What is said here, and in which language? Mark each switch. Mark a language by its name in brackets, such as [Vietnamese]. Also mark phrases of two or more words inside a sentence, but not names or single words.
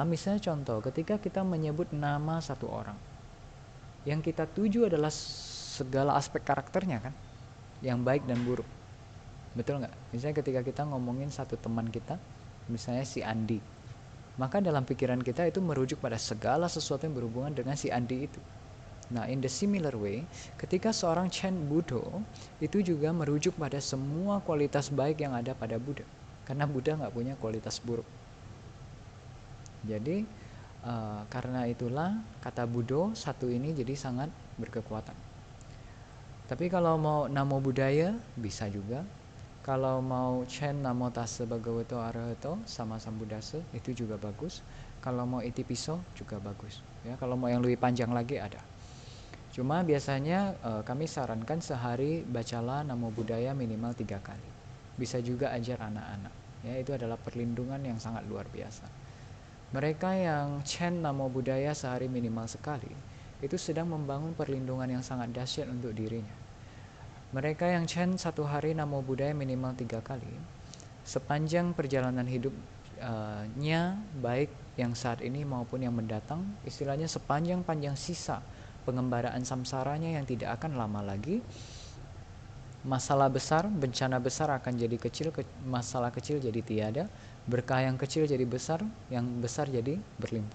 [Indonesian] Misalnya contoh, ketika kita menyebut nama satu orang, yang kita tuju adalah segala aspek karakternya kan, yang baik dan buruk. Betul nggak? Misalnya ketika kita ngomongin satu teman kita, misalnya si Andi, maka dalam pikiran kita itu merujuk pada segala sesuatu yang berhubungan dengan si Andi itu. Nah, [English] in the similar way, [Indonesian] ketika seorang chant Buddho, itu juga merujuk pada semua kualitas baik yang ada pada Buddha. Karena Buddha nggak punya kualitas buruk. Jadi, karena itulah kata Buddho satu ini jadi sangat berkekuatan. Tapi kalau mau [Pali] namo buddhaya, [Indonesian] bisa juga. Kalau mau chant [Pali] namo tassa bhagavato arahato sama sambuddhassa, [Indonesian] itu juga bagus. Kalau mau itipiso juga bagus. Ya, kalau mau yang lebih panjang lagi ada. Cuma biasanya kami sarankan sehari bacalah [Pali] namo buddhaya [Indonesian] minimal 3 kali. Bisa juga ajar anak-anak. Ya, itu adalah perlindungan yang sangat luar biasa. Mereka yang chant [Pali] namo buddhaya [Indonesian] sehari minimal sekali, itu sedang membangun perlindungan yang sangat dahsyat untuk dirinya. Mereka yang chant satu hari [Pali] namo buddhaya [Indonesian] minimal 3 kali, sepanjang perjalanan hidupnya, baik yang saat ini maupun yang mendatang, istilahnya sepanjang sisa pengembaraan samsaranya yang tidak akan lama lagi, masalah besar, bencana besar akan jadi kecil, masalah kecil jadi tiada, berkah yang kecil jadi besar, yang besar jadi berlimpah.